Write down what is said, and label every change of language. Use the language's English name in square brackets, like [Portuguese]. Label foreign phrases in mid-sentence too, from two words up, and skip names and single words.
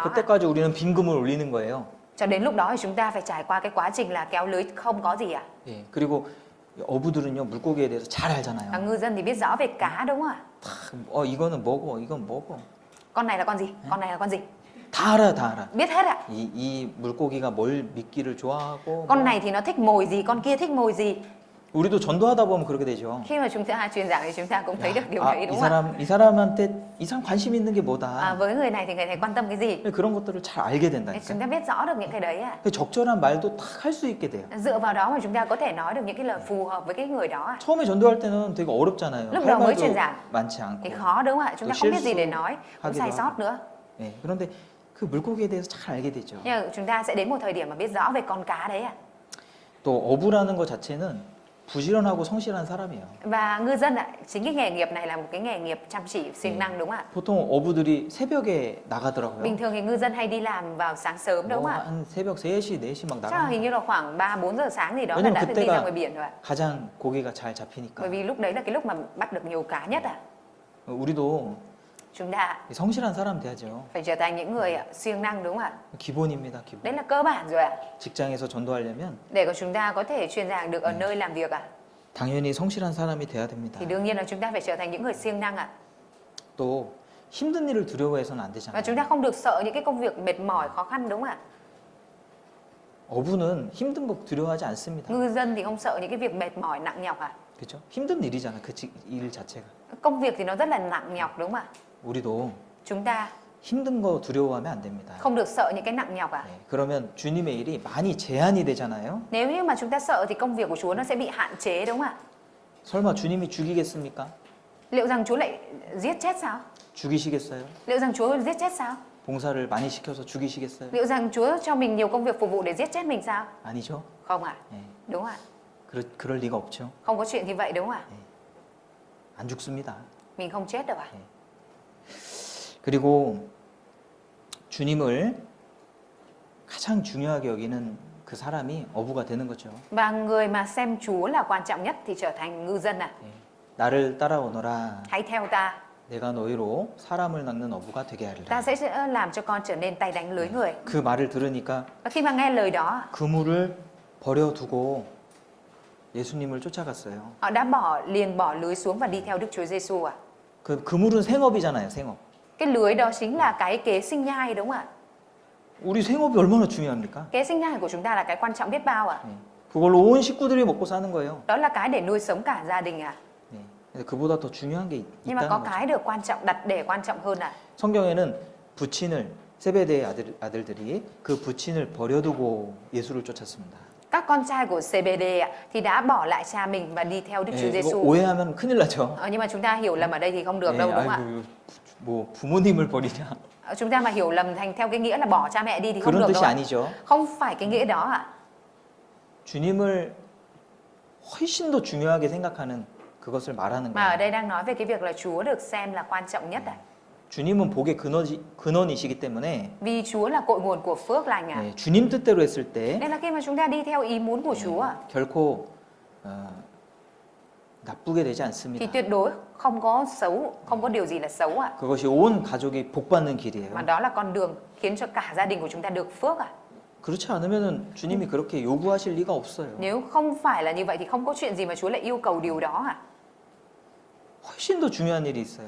[Korean] 그때까지 우리는 빈 그물 올리는 거예요. [Vietnamese] Cho đến lúc đó thì chúng ta phải trải qua cái quá trình là kéo lưới không có gì ạ. [Korean] 예, 그리고 어부들은요 물고기에 대해서 잘 [Vietnamese] Và [Korean] 알잖아요. [Vietnamese] ngư dân thì biết rõ về cá đúng không ạ? [Korean] 이거는 뭐고, 이건 뭐고. [Vietnamese] Con này là con gì? Con này là con gì? [Korean] 다 알아, 다 알아. [Vietnamese] Biết hết ạ. [Korean] 이 물고기가 뭘 믿기를 좋아하고. [Vietnamese] Con này thì nó thích mồi gì, con kia thích mồi gì. [Korean] 우리도 전도하다 보면 그렇게 되죠. [Vietnamese] Khi mà chúng ta truyền giảng thì chúng ta cũng thấy được điều đấy [Korean] 이 [Vietnamese] đúng không ạ? [Korean] 이 사람한테 이 사람 관심 있는 게 뭐다. [Vietnamese] Với người này thì người này quan tâm cái gì? [Korean] 그런 것들을 잘 알게 [Vietnamese] Để [Korean] 된다니까. [Vietnamese] chúng ta biết rõ được những cái đấy ạ. [Korean] 그 적절한 말도 딱 할 수 있게 돼요. [Vietnamese] Dựa vào đó mà chúng ta có thể nói được những cái lời phù hợp với cái người đó ạ. [Korean] 처음에 전도할 때는 되게 어렵잖아요. [Vietnamese] lúc [Korean] 할 [Vietnamese] đầu mới [Korean] 말도 [Vietnamese] truyền giảng [Korean] 많지 않고. [Vietnamese] thì khó đúng không ạ? Chúng ta không biết gì để nói, cũng sai sót nữa. [Korean] 네, 그런데 그 물고기에 대해서 잘 알게 되죠. [Vietnamese] Nhưng mà chúng ta sẽ đến một thời điểm mà biết rõ về con cá đấy ạ. [Korean] 또 어부라는 것 자체는 부지런하고 성실한 사람이에요. [Vietnamese] Và ngư dân ạ, chính cái nghề nghiệp này là một cái nghề nghiệp chăm chỉ, siêng năng đúng không ạ? [Korean] 보통 어부들이 새벽에 나가더라고요. [Vietnamese] Bình thường thì ngư dân hay đi làm vào sáng sớm đúng không ạ? [Korean] 한 새벽 3시, 4시 막 [Vietnamese] Chắc là hình [Korean] 나가요. [Vietnamese] như là khoảng 3-4 giờ sáng gì đó là [Korean] 왜냐면 [Vietnamese] đã được đi [Korean] 그때가 [Vietnamese] ra ngoài biển rồi ạ. [Korean] 가장 고기가 잘 잡히니까. [Vietnamese] Bởi vì lúc đấy là cái lúc mà bắt được nhiều cá nhất ạ. [Korean] 우리도 [Vietnamese] Chúng ta [Korean] 성실한 사람 돼야죠. [Vietnamese] phải trở thành những người siêng năng đúng không ạ? [Korean] 기본입니다, 기본. [Vietnamese] Đấy là cơ bản rồi ạ. [Korean] 직장에서 전도하려면 [Vietnamese] Để của chúng ta có thể truyền giảng được ở nơi làm việc ạ. [Korean] 당연히 성실한 사람이 돼야 됩니다. [Vietnamese] Thì đương nhiên là chúng ta phải trở thành những người siêng năng ạ. [Korean] 또 힘든 일을 두려워해서는 안 [Vietnamese] Và [Korean] 되잖아요. [Vietnamese] chúng ta không được sợ những cái công việc mệt mỏi, khó khăn đúng không ạ? [Korean] 어부는 힘든 거 두려워하지 않습니다. [Vietnamese] Ngư dân thì không sợ những cái việc mệt mỏi, nặng nhọc ạ. [Korean] 그렇죠? 힘든 일이잖아, 일 자체가. [Vietnamese] Công việc thì nó rất là nặng nhọc đúng không ạ? [Korean] 우리도 [Vietnamese] Chúng ta [Korean] 힘든 거 두려워하면 안 됩니다. [Vietnamese] không được sợ những cái nặng nhọc ạ. [Korean] 네, 그러면 주님의 일이 많이 제한이 되잖아요. [Vietnamese] Nếu như mà chúng ta sợ thì công việc của Chúa nó sẽ bị hạn chế đúng không ạ? [Korean] 설마 주님이 죽이겠습니까? [Vietnamese] Liệu rằng Chúa lại giết chết sao? [Korean] 죽이시겠어요? [Vietnamese] Liệu rằng Chúa giết chết sao? [Korean] 봉사를 많이 시켜서 죽이시겠어요? [Vietnamese] Liệu rằng Chúa cho mình nhiều công việc phục vụ để giết chết mình sao? [Korean] 아니죠. [Vietnamese] Không ạ. [Korean] 네, [Vietnamese] Đúng ạ. [Korean] 그럴 리가 없죠. [Vietnamese] Không có chuyện như vậy đúng không ạ? [Korean] 안 죽습니다. [Vietnamese] Mình không chết đâu ạ. [Korean] 그리고 주님을 가장 중요하게 여기는 그 사람이 어부가 되는 거죠. [Vietnamese] Và người mà xem Chúa là quan trọng nhất thì trở thành ngư dân ạ. [Korean] 예. 나를 따라오너라. [Vietnamese] Hãy theo ta, [Korean] 내가 너희로 사람을 낚는 어부가 되게 [Vietnamese] ta [Korean] 하리라. [Vietnamese] sẽ làm cho con trở nên tay đánh lưới người. [Korean] 그 말을 들으니까 [Vietnamese] Và khi mà nghe lời đó, [Korean] 그물을 버려두고 예수님을 쫓아갔어요. [Vietnamese] họ đã liền bỏ lưới xuống và đi theo Đức Chúa Giêsu ạ. [Korean] 그 그물은 생업이잖아요, 생업. [Vietnamese] Cái lưới đó chính là cái kế sinh nhai đúng không ạ? [Korean] 우리 생업이 얼마나 중요합니까? [Vietnamese] Kế sinh nhai của chúng ta là cái quan trọng biết bao ạ. [Korean] 예. 그걸로 온 식구들이 먹고 사는 거예요. [Vietnamese] Đó là cái để nuôi sống cả gia đình ạ. [Korean] 예. 근데 그보다 더 중요한 게 [Vietnamese] Nhưng mà [Korean] 있다는 [Vietnamese] có [Korean] 거죠. [Vietnamese] cái được quan trọng đặt để quan trọng hơn ạ. [Korean] 성경에는 부친을 세베대의 아들들이 그 부친을 버려두고 예수를 쫓았습니다. [Vietnamese] Các con trai của CBD ạ, thì đã bỏ lại cha mình và đi theo Đức Chúa [Korean] 예, 이거 [Vietnamese] Giêsu. [Korean] 오해하면 큰일 나죠. [Vietnamese] Nhưng mà chúng ta hiểu lầm ở đây thì không được [Korean] 예, [Vietnamese] đâu đúng không ạ? [Korean] 아이고, 뭐 부모님을 버리냐 [Vietnamese] Chúng ta mà hiểu lầm thành theo cái nghĩa là bỏ cha mẹ đi thì không [Korean] 그런 [Vietnamese] được [Korean] 뜻이 [Vietnamese] đâu ạ. [Korean] 아니죠. [Vietnamese] Không phải cái nghĩa đó ạ. [Korean] 주님을 훨씬 더 중요하게 생각하는 그것을 말하는 [Vietnamese] Mà ở [Korean] 거예요. [Vietnamese] đây đang nói về cái việc là Chúa được xem là quan trọng nhất ạ. [Korean] 주님은 복의 근원이시기 때문에 [Vietnamese] Vì Chúa là cội nguồn của phước lành ạ. [Korean] 예, 주님 뜻대로 했을 때 [Vietnamese] Nên là khi mà chúng ta đi theo ý muốn của Chúa ạ, [Korean] 결코 나쁘게 되지 [Vietnamese] thì [Korean] 않습니다. [Vietnamese] tuyệt đối không có xấu, không có điều gì là xấu ạ. [Korean] 그것이 온 가족이 복 받는 [Vietnamese] Mà [Korean] 길이에요. [Vietnamese] đó là con đường khiến cho cả gia đình của chúng ta được phước ạ. [Korean] 그렇지 않으면은 주님이 그렇게 요구하실 리가 없어요. [Vietnamese] Nếu không phải là như vậy thì không có chuyện gì mà Chúa lại yêu cầu điều đó ạ. [Korean] 훨씬 더 중요한 일이 있어요.